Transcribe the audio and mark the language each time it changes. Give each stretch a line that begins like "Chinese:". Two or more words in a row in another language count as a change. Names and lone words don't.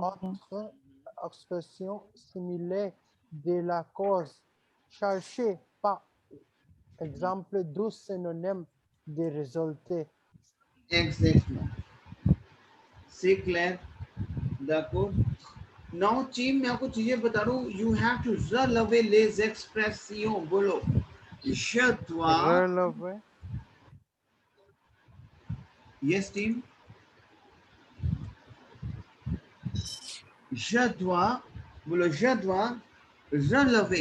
French: d'autres expressions similaires de la cause cherchez par exemple 12 synonymes de résultats. exactement c'est clair d'accord
Hindi: now टीम मैं आपको चीजें बता रहा हूँ
English: you have to
French: relever les expressions
Hindi: बोलो
French: je dois Relever
English: yes team
French: je dois बोलो je dois relever